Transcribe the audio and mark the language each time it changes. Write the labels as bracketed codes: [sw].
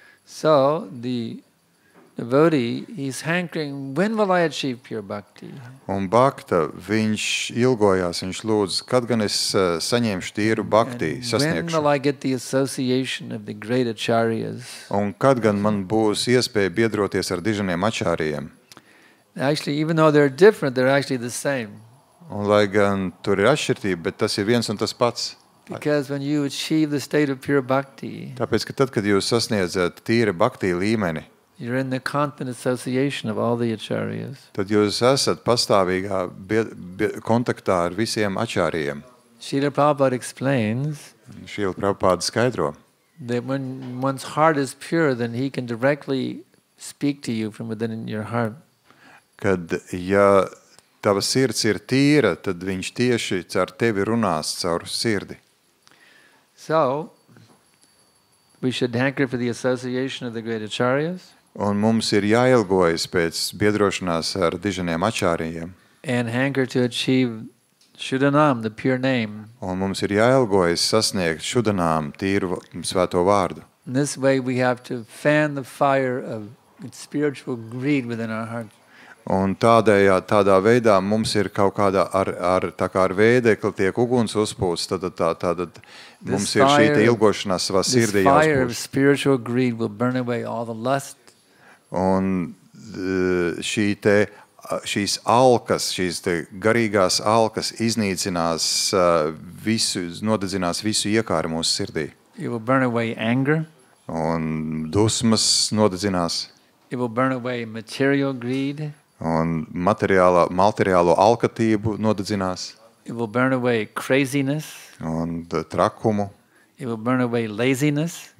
[en] So the devotee, he's hankering, when will I achieve pure bhakti? [lv] Un bhakta, viņš ilgojās, viņš lūdz, kad gan es saņemšu tīru bhakti, [en] And when will [lv] sasniegšu, [en] I get the association of the great acharyas? [lv] un kad gan man būs iespēja biedroties ar diženiem ačāriem. [en] Actually, even though they're different, they're actually the same. [lv] Un lai gan tur ir atšķirtība, bet tas ir viens un tas pats. [en] Because when you achieve the state of pure bhakti, [lv] Tāpēc, ka tad, kad jūs sasniedzat tīra bhakti līmeni, [en] You're in the constant association of all the acharyas. [lv] tad jūs esat pastāvīgā kontaktā ar visiem ačāriem. [en] Srila Prabhupada explains [lv] Šīla Prabhupāda skaidro, [en] that when one's heart is pure, then he can directly speak to you from within your heart. [lv] kad ja tava sirds ir tīra, tad viņš tieši caur tevi runās caur sirdi. [en] So, we should hanker for the association of the great acharyas [lv] Un mums ir jāilgojas pēc biedrošanās ar diženiem ačāriem. [en] and hanker to achieve Shuddhanam, the pure name. [lv] Un mums ir jāilgojas sasniegt šudanām tīru svēto vārdu. [en] In this way, we have to fan the fire of spiritual greed within our hearts. [lv] Un tādā veidā mums ir kaut kādā tā kā ar vēdekli tiek uguns uzpūsts, tad mums ir šī ilgošanās savā [en] This [lv] sirdī [en] fire of [lv] jāuzpūst. [en] spiritual greed will burn away all the lust, [lv] Un šīs alkas, šīs garīgās alkas iznīcinās nodedzinās visu iekāru mūsu sirdī. [en] it will burn away anger, [lv] Un dusmas nodedzinās, [en] it will burn away material greed, [lv] un materiālo alkatību nodedzinās, [en] it will burn away craziness, [lv] un trakumu, [en] it will burn away laziness,